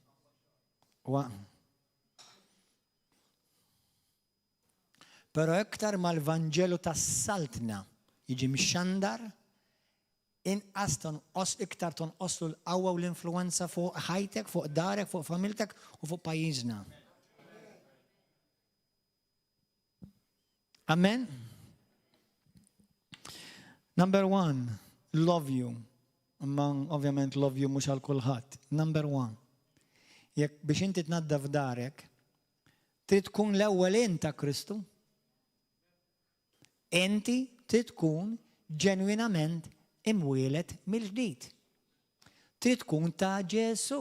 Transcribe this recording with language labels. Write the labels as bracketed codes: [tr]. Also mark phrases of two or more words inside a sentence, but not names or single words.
[mt] Però iktar mal-Vanġelu tas-Saltna jiġi mxandar, inqas iktar tonqoslu l-qawwa u l-influenza fuq ħajtek, fuq darek, fuq familtek u fuq pajjiżna. [en] Amen? Number 1, love you. [mt] Imma ovvjament [en] love you [mt] mhux għal kulħadd. [en] Number one. [mt] Jekk biex inti tnaddaf darek, trid tkun l-ewwel int ta' Kristu. Inti trid tkun ġenwinament imwieled mill-ġdid. Trid tkun ta' Ġesu.